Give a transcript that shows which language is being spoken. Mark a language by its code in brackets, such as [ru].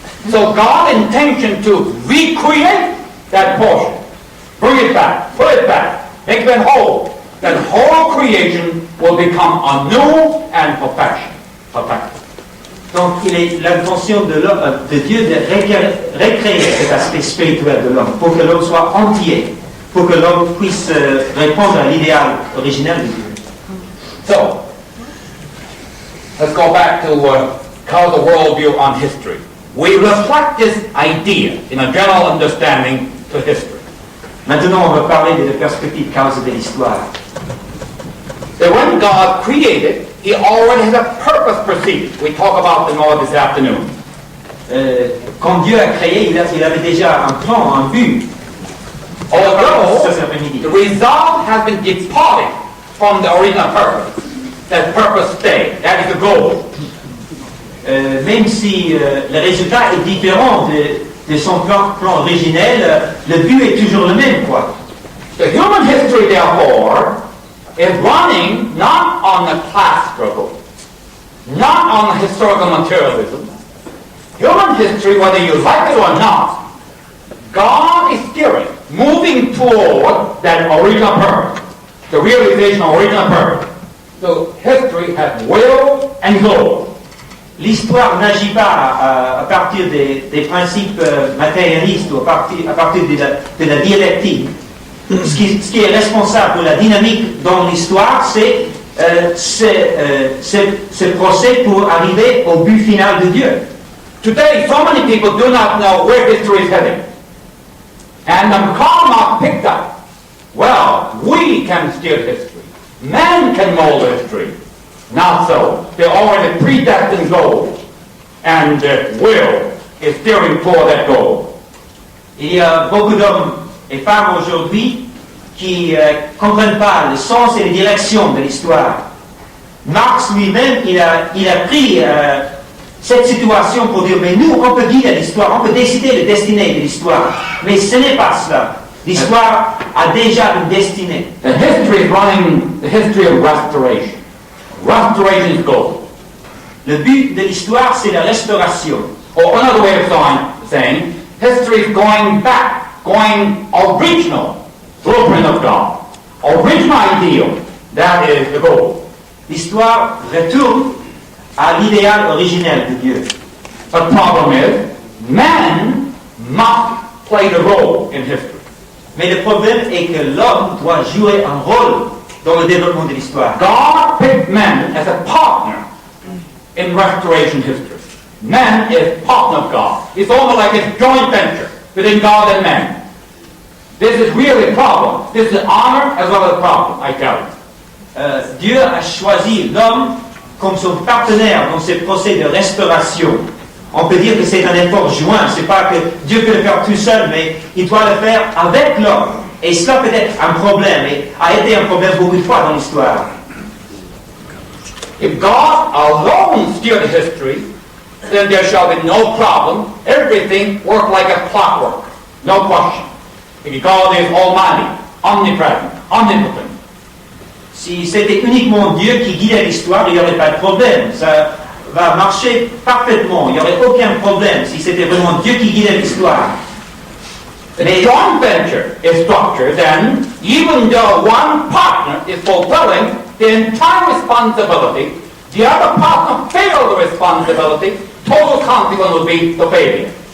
[en] So God's intention to recreate that portion, bring it back, put it back, make it whole, that whole creation will become anew and perfection. [fr] Donc, il est l'intention de Dieu de recréer cet aspect spirituel de l'homme, pour que l'homme soit entier, pour que l'homme puisse répondre à l'idéal originel de Dieu. [en] So, let's go back to Causa worldview on history. We reflect this idea in a general understanding to history. [fr] Maintenant, on va parler de la perspective Causa de l'histoire. [en] That when God created, He already had a purpose preceded. We talk about the more this afternoon. [fr] Quand Dieu a créé, il avait déjà un plan, un but. [en] Although the result has been departed from the original purpose, that purpose stayed. That is the goal. [fr] Même si le résultat est différent de son plan originel, le but est toujours le même, quoi. [en] The human history, therefore, is running not on the class struggle, not on the historical materialism. Human history, whether you like it or not, God is steering, moving toward that original purpose, the realization of original purpose. So history has will and goal. [fr] L'histoire n'agit pas à partir des principes matérialistes ou à partir de la dialectique. Ce qui est responsable pour la dynamique dans l'histoire, c'est ce procès pour arriver au but final de Dieu. [en] Today, so many people do not know where history is heading. And the karma picked up. Well, we can steer history. Man can mold history. Not so. They're already predestined goals. And will is steering toward that goal. [fr] Il y a beaucoup d'hommes et femmes aujourd'hui qui ne comprennent pas le sens et les directions de l'histoire. Marx lui-même, il a pris cette situation pour dire, mais nous, on peut guider l'histoire, on peut décider le destinée de l'histoire. Mais ce n'est pas cela. L'histoire a déjà une destinée. [en] The history is running the history of restoration. Restoration is goal. [fr] Le but de l'histoire, c'est la restauration. [en] Or another way of saying, history is going back, going original, blueprint of God. Original ideal, that is the goal. [fr] L'histoire retourne à l'idéal originel de Dieu. [en] The problem is, man must play the role in history. [fr] Mais le problème est que l'homme doit jouer un rôle dans le développement de l'histoire. [en] God picked man as a partner in restoration history. Man is partner of God. It's almost like a joint venture between God and man. This is really a problem. This is an honor as well as a problem, I tell you. [fr] Dieu a choisi l'homme comme son partenaire dans ce procès de restauration. On peut dire que c'est un effort joint. C'est pas que Dieu peut le faire tout seul, mais il doit le faire avec l'homme. Et cela peut être un problème, et a été un problème beaucoup de fois dans l'histoire. [en] If God alone steered history, then there shall be no problem. Everything works like a clockwork. No question. Because God is almighty, omnipresent, omnipotent. [fr] Si c'était uniquement Dieu qui guidait l'histoire, il n'y aurait pas de problème. Ça va marcher parfaitement. Il n'y aurait aucun problème si c'était vraiment Dieu qui guidait l'histoire. [en] The joint venture is structured, then, even though one partner is fulfilling the entire responsibility, the other partner fails the responsibility, total consequence would be the failure.